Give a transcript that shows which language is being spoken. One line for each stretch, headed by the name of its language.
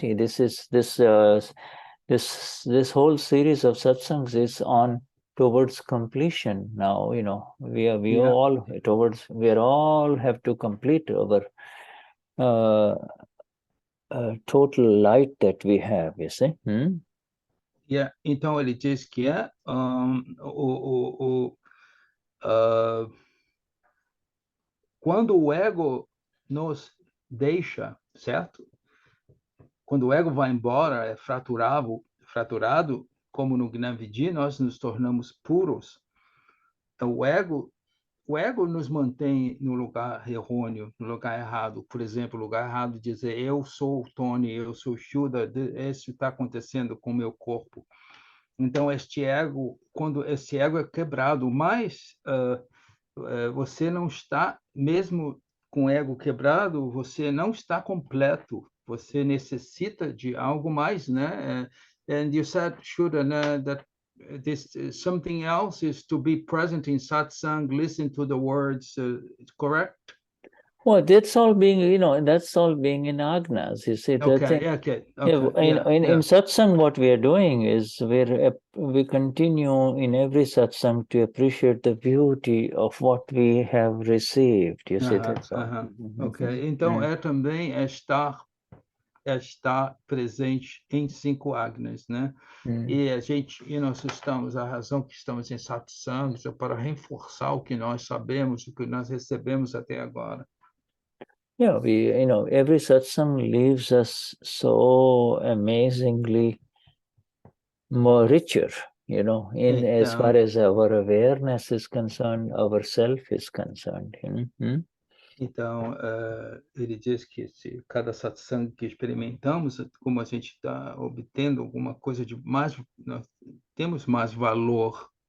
English: This whole series of satsangs is on towards completion now. You know, we all have to complete our total light that we have, you see.
Portuguese: Então ele diz que quando o ego nos deixa, certo? Quando o ego vai embora, é fraturado, como no Gnan nós nos tornamos puros. O ego nos mantém no lugar errôneo, no lugar errado. Por exemplo, o lugar errado de dizer eu sou o Tony, eu sou o Shuddha, isso está acontecendo com o meu corpo. Então, quando este ego é quebrado, mas você não está, mesmo com o ego quebrado, você não está completo. Você necessita de algo mais, né?
English: And you said, Shuddha, that this something else is to be present in satsang, listen to the words, correct? Well, that's all being in agnas. You see, In satsang, what we are doing is we continue in every satsang to appreciate the beauty of what we have received. You see, that's all.
Portuguese: Ok, então também estar presente em 5 agnas, né? E a razão que estamos em satsangs é para reforçar o que nós sabemos, o que nós recebemos até agora.
English: Yeah, every satsang leaves us so amazingly more richer, as far as our awareness is concerned, our self is concerned.
Portuguese: Então, ele diz que cada satsang que experimentamos, como a gente está obtendo alguma coisa de mais, nós temos mais valor.